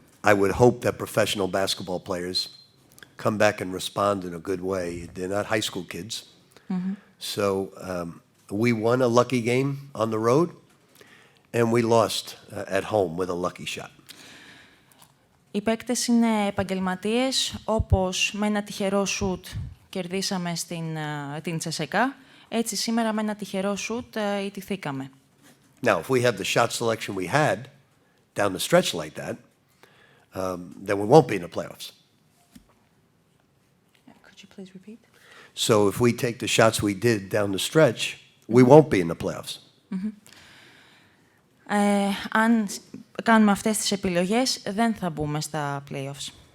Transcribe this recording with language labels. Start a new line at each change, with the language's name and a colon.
English: I would hope that professional basketball players come back and respond in a good way. They're not high school kids. Mm-hmm. So we won a lucky game on the road, and we lost at home with a lucky shot.
Greek: Οι παίκτες είναι επαγγελματίες, όπως με ένα τυχερό σουτ κερδίσαμε την Τσεσεκά, έτσι σήμερα με ένα τυχερό σουτ ιτηθήκαμε.
English: Now, if we have the shot selection we had down the stretch like that, then we won't be in the playoffs. Could you please repeat? So if we take the shots we did down the stretch, we won't be in the playoffs. Mm-hmm.
Greek: Αν κάνουμε αυτές τις επιλογές, δεν θα μπούμε στα playoffs.